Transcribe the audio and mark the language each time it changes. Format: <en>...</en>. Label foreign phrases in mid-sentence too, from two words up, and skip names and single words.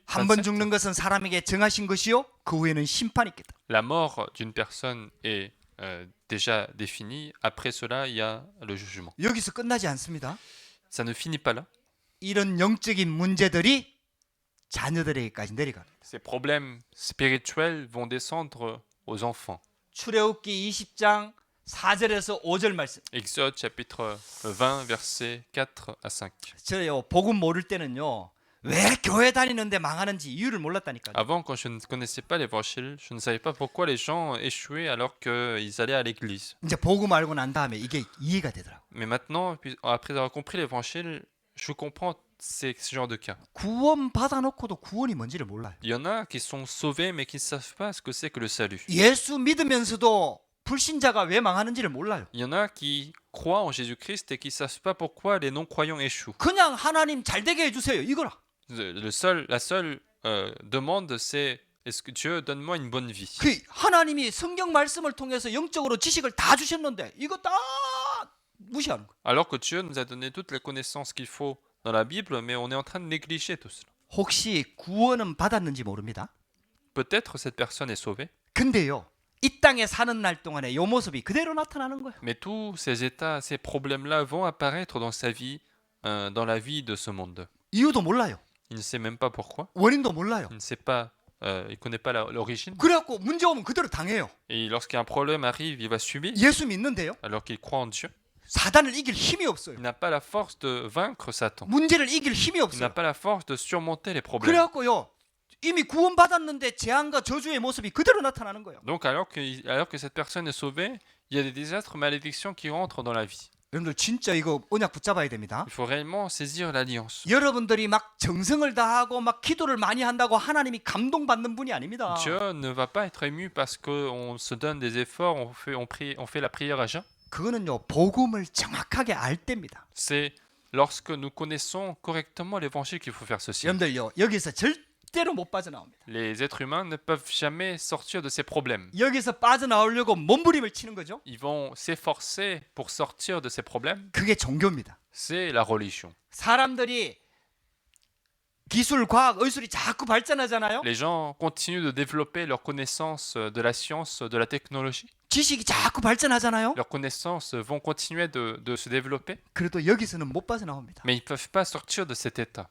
<ko>한 번 27. 죽는 것은 사람에게 정하신 것이요 그 후에는 심판이 있겠다.</ko> <fr>La mort d'une personne est déjà définie. Après cela, il y a le jugement.</fr> <ko>여기서 끝나지 않습니다.</ko> <fr>Ça ne finit pas là.</fr> <ko>이런 영적인 문제들이 자녀들에게까지 내려갑니다.</ko> <fr>Ces problèmes spirituels vont descendre aux enfants.</fr> <ko>출애굽기 20장 4절에서 5절 말씀.</ko> <fr>Exode chapitre 20 verset 4 à 5.</fr> <ko>저요 복음 모를 때는요 왜 교회 다니는데 망하는지 이유를 몰랐다니까요.</ko> <fr>Avant, quand je ne connaissais pas l'évangile, je ne savais pas pourquoi les gens échouaient alors qu'ils allaient à l'église.</fr> <ko>이제 복음 알고 난 다음에 이게 이해가 되더라고.</ko> <fr>Mais maintenant, après avoir compris l'évangile, je comprends ce genre de cas.</fr> <ko>구원 받아놓고도 구원이 뭔지를 몰라요.</ko> <fr>Il y en a qui sont sauvés mais qui ne savent pas ce que c'est que le salut.</fr> <ko>예수 믿으면서도 불신자가 왜 망하는지를 몰라요.</ko> <fr>Il y en a qui croient en Jésus-Christ et qui ne savent pas pourquoi les non-croyants échouent.</fr> <ko>그냥 하나님 잘 되게 해주세요 이거라.</ko> <fr>La seule demande, c'est est-ce que Dieu donne-moi une bonne vie.</fr> <ko>그 하나님이 성경 말씀을 통해서 영적으로 지식을 다 주셨는데 이거 다 무시하는 거예요.</ko> <fr>Alors que Dieu nous a donné toutes les connaissances qu'il faut dans la Bible, mais on est en train de négliger tout cela.</fr> <ko>혹시 구원은 받았는지 모릅니다.</ko> <fr>Peut-être cette personne est sauvée,</fr> <ko>근데요, 이 땅에 사는 날 동안에 이 모습이 그대로 나타나는 거예요.</ko> <fr>mais tous ces états, ces problèmes-là vont apparaître dans sa vie, dans la vie de ce monde.</fr> <ko>이유도 몰라요.</ko> <fr>Il ne sait même pas pourquoi,</fr> <ko>원인도 몰라요.</ko> <fr>il ne sait pas, il connaît pas l'origine.</fr> <ko>그래갖고 문제 오면 그대로 당해요.</ko> <fr>Et lorsqu'un problème arrive, il va subir,</fr> <ko>예수 믿는데요,</ko> <fr>alors qu'il croit en Dieu.</fr> <ko>사단을 이길 힘이 없어요.</ko> <fr>Il n'a pas la force de vaincre Satan.</fr> <ko>문제를 이길 힘이</ko> <fr>Il n'a</fr> <ko>없어요.</ko> <fr>pas la force de surmonter les problèmes.</fr> <ko>그래갖고요, 이미 구원받았는데 재앙과 저주의 모습이 그대로 나타나는 거예요.</ko> <fr>Donc alors que cette personne est sauvée, il y a des désastres, malédictions qui rentrent dans la vie.</fr> <ko>여러분들 진짜 이거 언약 붙잡아야 됩니다.</ko> <fr>Il faut réellement saisir l'alliance.</fr> <ko>여러분들이 막 정성을 다하고 막 기도를 많이 한다고 하나님이 감동받는 분이 아닙니다.</ko> <fr>Dieu ne va pas être ému parce qu'on se donne des efforts, on fait la prière à jeun.</fr> <ko>그거는요, 복음을 정확하게 알 때입니다.</ko> <fr>C'est lorsque nous connaissons correctement l'évangile qu'il faut faire ceci.</fr> <ko>여러분들요, 여기서 절대로 못 빠져나옵니다.</ko> <fr>Les êtres humains ne peuvent jamais sortir de ces problèmes.</fr> <ko>여기서 빠져나오려고 몸부림을 치는 거죠.</ko> <fr>Ils vont s'efforcer pour sortir de ces problèmes.</fr> <ko>그게 종교입니다.</ko> <fr>C'est la religion.</fr> <ko>사람들이 기술, 과학, 의술이 자꾸 발전하잖아요.</ko> <fr>Les gens continuent de développer leurs connaissances de la science, de la technologie.</fr> <ko>지식이 자꾸 발전하잖아요.</ko> <fr>Leurs connaissances vont continuer de se développer,</fr> <ko>그래도 여기서는 못 빠져나옵니다.</ko> <fr>mais ils ne peuvent pas sortir de cet état.</fr>